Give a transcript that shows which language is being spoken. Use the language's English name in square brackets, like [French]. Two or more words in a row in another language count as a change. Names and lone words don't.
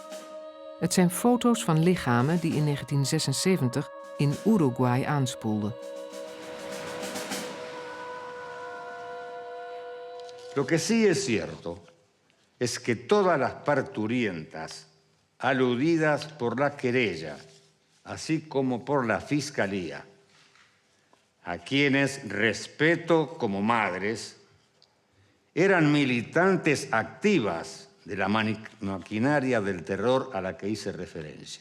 [Dutch] Het zijn foto's van lichamen die in 1976 in Uruguay aanspoelden. [Spanish] Lo que sí es cierto es que todas las parturientas aludidas por la querella, así como por la Fiscalía, a quienes respeto como madres, eran militantes activas de la maquinaria del terror a la que hice referencia.